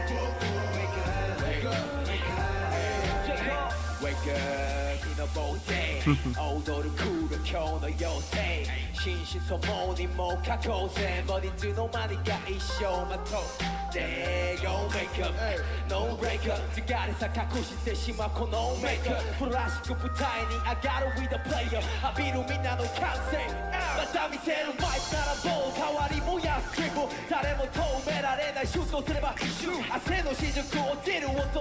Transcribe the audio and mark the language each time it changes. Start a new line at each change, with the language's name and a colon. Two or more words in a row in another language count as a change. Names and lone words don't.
Japanese: 日のボーテ踊るクール今日の予定心身ともにもう過去全部いつの間にか一生まとう
English: They gon' make up No break up
Japanese: 疲れさ隠してしまうこのメイクアッププラスチック舞台に上がる
English: with the player
Japanese: 浴びるみんなの歓声また見せるマイクなら棒代わり燃やすクリップ誰も止められないシュートすれば一瞬汗の雫落ちる音